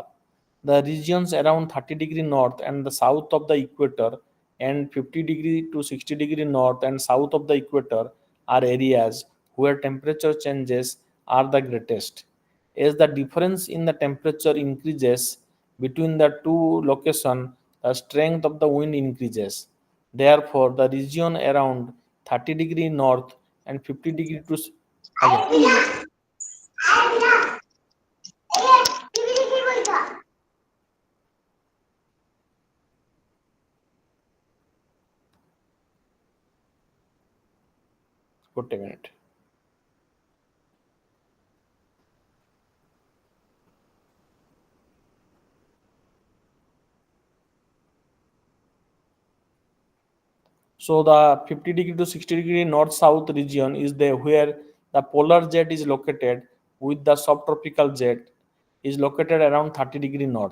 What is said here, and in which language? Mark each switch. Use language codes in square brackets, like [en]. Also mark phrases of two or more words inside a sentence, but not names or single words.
[en] The regions around 30° north and the south of the equator and 50° to 60° north and south of the equator are areas where temperature changes are the greatest. As the difference in the temperature increases between the two locations, the strength of the wind increases. Therefore, the region around 30° north and 50° to ଆଜ୍ଞା [or] ଗୋଟେ ମିନିଟ୍ [en] So the 50° to 60° north-south region is there where the polar jet is located with the subtropical jet is located around 30° north.